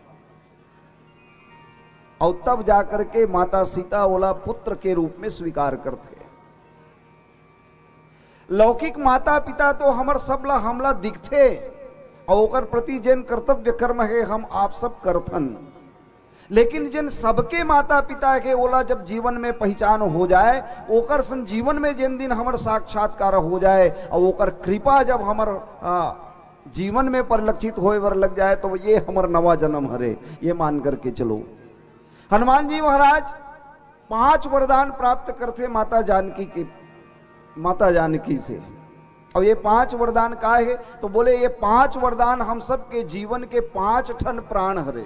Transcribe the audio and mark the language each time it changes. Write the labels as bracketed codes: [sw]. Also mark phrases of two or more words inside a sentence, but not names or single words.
[hne] और तब जाकर के माता सीता बोला पुत्र के रूप में स्वीकार करते। लौकिक माता पिता तो हमर सबला हमला दिखते, और ओकर प्रति जिन कर्तव्य कर्म है हम आप सब करथन। लेकिन जिन सबके माता पिता के ओला जब जीवन में पहचान हो जाए, ओकर सन जीवन में जिन दिन हमर साक्षात्कार हो जाए, और ओकर कृपा जब हमर जीवन में परिलक्षित होए वर लग जाए, तो ये हमर नवा जन्म हरे, ये मान करके चलो। हनुमान जी महाराज 5 वरदान प्राप्त करते माता जानकी से। और ये 5 वरदान का है? तो बोले ये 5 वरदान हम सब के जीवन के 5 ठन प्राण हरे।